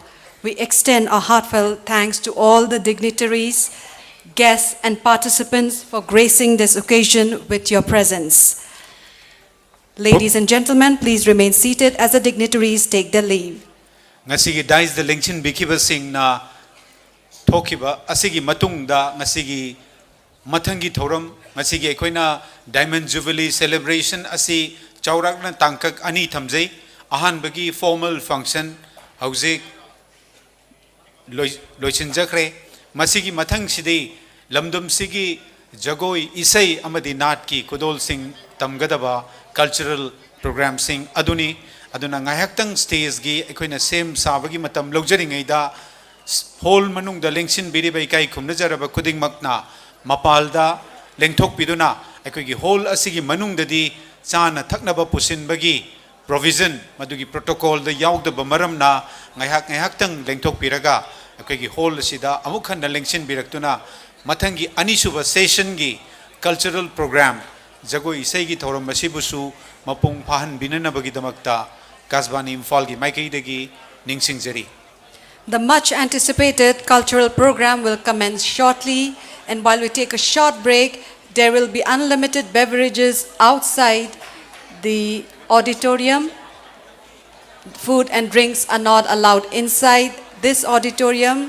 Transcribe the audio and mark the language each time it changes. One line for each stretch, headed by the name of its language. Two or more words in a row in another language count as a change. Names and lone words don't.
English: We extend our heartfelt thanks to all the dignitaries, guests and participants for gracing this occasion with your presence. Ladies and gentlemen, please remain seated as the dignitaries take their leave.
Manipuri: Ngasigi dais the lengchin bikiba sing na thokiba asigi matungda ngasigi mathangi thoram ngasigi ekoina
English: Diamond Jubilee celebration
Manipuri: asi chaurakna tangkak ani thamjai ahan bagi
English: formal function
Manipuri: hauzik loichinjakre masigi mathang sidei lamdum sigi jagoi isai amadi nat ki kudol sing tamgadaba
English: cultural program
Manipuri: sing aduni aduna ngayaktang stage gi ekoina sem sabagi matam logjaringaida hall manung da lengsin biri bai kai khumna jaraba kuding makna mapalda lengthok piduna ekoigi hall asigi manung dadi chana thaknaba pusin bagi provision madugi protocol da yaugda bamaramna ngayaktang lengthok piraga ekoigi hall asida amukhan da lengsin biraktuna mathangi anisuba session gi
English: cultural program
Manipuri: jagoi isai gi thoram masibusu mapung phahan binanabagi damakta Kasbani Imphal gi maikaidagi ningsingjari.
English: The much anticipated cultural program will commence shortly, and while we take a short break, there will be unlimited beverages outside the auditorium. Food and drinks are not allowed inside this auditorium.